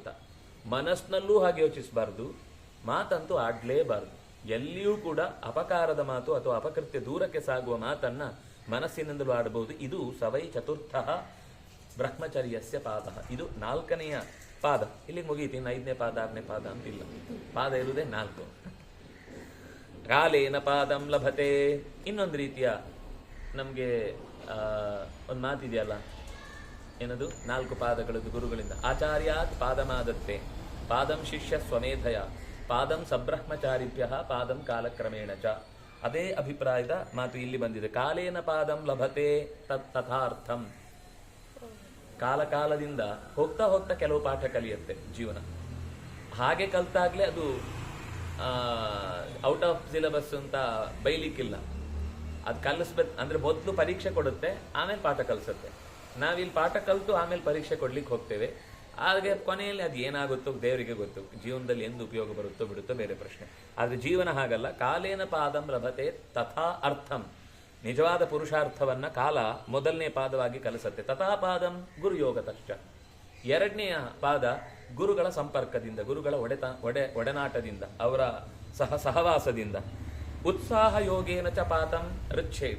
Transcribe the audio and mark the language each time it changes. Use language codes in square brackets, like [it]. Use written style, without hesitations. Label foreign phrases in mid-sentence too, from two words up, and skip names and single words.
[kn] ಮನಸ್ಸಿನಲ್ಲೂ ಹಾಗೆ ಯೋಚಿಸಬಾರ್ದು, ಮಾತಂತೂ ಆಡ್ಲೇಬಾರ್ದು. ಎಲ್ಲಿಯೂ ಕೂಡ ಅಪಕಾರದ ಮಾತು ಅಥವಾ ಅಪಕೃತ್ಯ ದೂರಕ್ಕೆ ಸಾಗುವ ಮಾತನ್ನ ಮನಸ್ಸಿನಿಂದಲೂ ಆಡಬಹುದು. [sa] ಇದು ಸವೈ ಚತುರ್ಥ ಬ್ರಹ್ಮಚರ್ಯಸ್ಯ ಪಾದ. [kn] ಇದು 4ನೆಯ ಪಾದ. ಇಲ್ಲಿಗೆ ಮುಗೀತಿ. 5ನೇ ಪಾದ 6ನೇ ಪಾದ ಅಂತಿಲ್ಲ, ಪಾದ ಇರುವುದೇ 4. [sa] ಕಾಲೇನ ಪಾದಂ ಲಭತೆ. [kn] ಇನ್ನೊಂದು ರೀತಿಯ ನಮಗೆ ಒಂದು ಮಾತಿದೆಯಲ್ಲ, ಏನದು 4 ಪಾದಗಳದ್ದು ಗುರುಗಳಿಂದ. [sa] ಆಚಾರ್ಯಾತ್ ಪಾದಮಾದತ್ತೆ, ಪಾದಂ ಶಿಷ್ಯ ಸ್ವಮೇಧಯ, ಪಾದಂ ಸಬ್ರಹ್ಮಚಾರಿಭ್ಯ, ಪಾದಂ ಕಾಲಕ್ರಮೇಣ ಚ. [kn] ಅದೇ ಅಭಿಪ್ರಾಯದ ಮಾತು ಇಲ್ಲಿ ಬಂದಿದೆ. [sa] ಕಾಲೇನ ಪಾದಂ ಲಭತೆ ತಥಾರ್ಥಂ. [kn] ಕಾಲದಿಂದ ಹೋಗ್ತಾ ಹೋಗ್ತಾ ಕೆಲವು ಪಾಠ ಕಲಿಯುತ್ತೆ ಜೀವನ. ಹಾಗೆ ಕಲ್ತಾಗ್ಲೇ ಅದು [en] out of syllabus [kn] ಅಂತ ಬೈಲಿಕ್ಕಿಲ್ಲ. ಅದು ಕಲಿಸ್ಬೇಕು ಅಂದ್ರೆ ಮೊದಲು ಪರೀಕ್ಷೆ ಕೊಡುತ್ತೆ, ಆಮೇಲೆ ಪಾಠ ಕಲಿಸುತ್ತೆ. ನಾವಿಲ್ಲಿ ಪಾಠ ಕಲಿತು ಆಮೇಲೆ ಪರೀಕ್ಷೆ ಕೊಡ್ಲಿಕ್ಕೆ ಹೋಗ್ತೇವೆ. ಹಾಗೆ ಕೊನೆಯಲ್ಲಿ ಅದು ಏನಾಗುತ್ತೋ ದೇವರಿಗೆ ಗೊತ್ತು. ಜೀವನದಲ್ಲಿ ಎಂದು ಉಪಯೋಗ ಬರುತ್ತೋ ಬಿಡುತ್ತೋ ಬೇರೆ ಪ್ರಶ್ನೆ. ಆದರೆ ಜೀವನ ಹಾಗಲ್ಲ. [sa] ಕಾಲೇನ ಪಾದಂ ಲಭತೆ ತಥಾ ಅರ್ಥಂ. [kn] ನಿಜವಾದ ಪುರುಷಾರ್ಥವನ್ನ ಕಾಲ ಮೊದಲನೇ ಪಾದವಾಗಿ ಕಲಿಸುತ್ತೆ. [sa] ತಥಾ ಪಾದಂ ಗುರುಯೋಗತಶ್ಚ. [kn] 2ನೆಯ ಪಾದ ಗುರುಗಳ ಸಂಪರ್ಕದಿಂದ, ಗುರುಗಳ ಒಡನಾಟದಿಂದ, ಅವರ ಸಹವಾಸದಿಂದ. [sa] ಉತ್ಸಾಹ ಯೋಗೇನ ಚ ಪಾತಂ ಋಚ್ಛೇತ್.